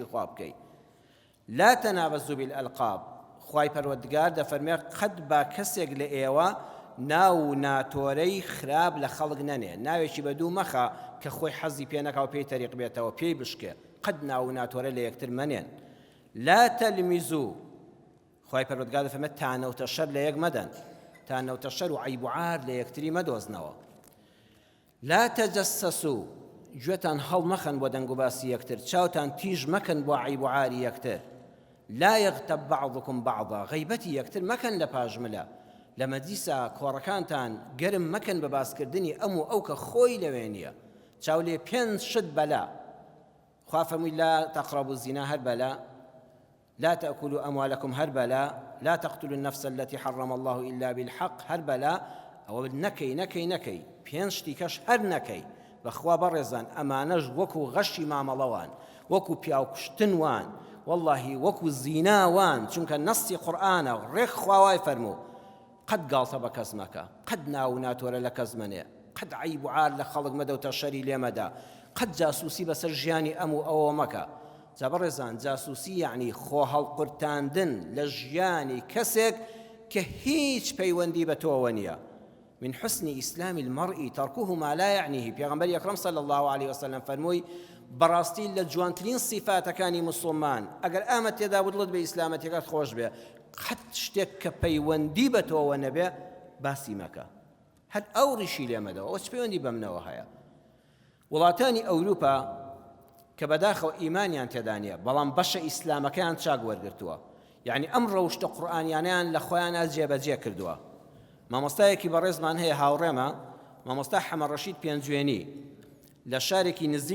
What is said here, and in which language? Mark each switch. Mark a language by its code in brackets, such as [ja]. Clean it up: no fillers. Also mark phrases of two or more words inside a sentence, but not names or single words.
[ckb] خوا بکەی [ar] لا تنابزوا بالألقاب [ckb] خوای پەروەردگار دەفەرمێ قەت با کەسێک لە ئێوە ناو ناتۆرەی خراپ لە خەڵک نەنێ ناوێکی بەدوو مەخە کە خۆی حەزی پێ نەکا و پێی تەریق بێتەوە پێی بشکێ قەت ناو ناتۆرە لە یەکتر منێن [ar] لا تلمزوا [ckb] خوای پەروەردگار دەفەرمێ تانەوتە شەر لە یەک مەدەن تانەوتە شەر و عەیب و عار لە یەکتری مەدۆزنەوە [ar] لا تجسسوا [ckb] گوێتان هەڵ مەخەن بۆ دەنگ و باسی یەکتر چاوتان تیژ مەکەن بۆ عەیب و عاری یەکتر [ar] لا يغتب بعضكم بعضا [ckb] غیبەتی یەکتر مەکەن لە پاژملە لە مەجلیسە کۆڕەکانتان گەرم مەکەن بە باسکردنی ئەم و ئەو کە خۆی لەوێ نییە چاو لێ پێنج شت بەلا خوا فەرمووی [ar] لا تقربوا الزنا [ckb] هەر بەلا [ar] لا تأكلوا أموالكم [ckb] هەر بەلا [ar] لا تقتلوا النفس التي حرم الله إلا بالحق [ckb] هەر بەلا ئەوە نەکەی پێنج شتی کەش هەر نەکەی بەخوا بەڕێزان ئەمانەش وەکو غەشی مامەڵەوان وەکو پیاوکوشتنوان والله وەکو زیناوان چونکە نەستی قورئانە ڕێک خواوای فەرموو قەت گاڵتە بە کەس مەکە قەت ناو ناتۆرە لە کەس منێ قەت عەیب و عار لە خەڵک مەدە و تەشەری لێ مەدە قەت جاسووسی بەسەر ژیانی ئەم و ئەوە مەکە جا بەڕێزان جاسووسی یعنی خۆ هەڵقورتاندن لە ژیانی کەسێک کە هیچ پەیوەندی بە تۆوە نییە [ar] من حسن إسلام المرء تركه ما لا يعنيه [ckb] پیغمبر اکرم [ar] صلى الله عليه وسلم [ckb] فرمووی بەڕاستی لە جوانترین صفاتەکانی مسلمان ئەگەر ئامە تێدا بدڵت بە ئیسلامەتیەکەت خۆش بێ قەت شتێک کە پەیوەندی بە تۆوە نەبێ باسی مەکە هەر ئەو ڕیشی لێمەدەوە ئەوە چ پەیوەندی بەمنەوە هەیە وڵاتانی ئەوروپا کە بەداخەوە ئیمانیان تێدا نییە بەڵام بەشە ئیسلامەکەیان چاک وەرگرتووە یعنی ئەم ڕەوشتە قورئانیانیان لە خۆیانە جێبەجێ کردووە مامۆستایەکی بەڕێزمان هەیە هاوڕێمە مامۆستا حەمەد ڕەشید پێنجوێنی لە شارێکی نزیک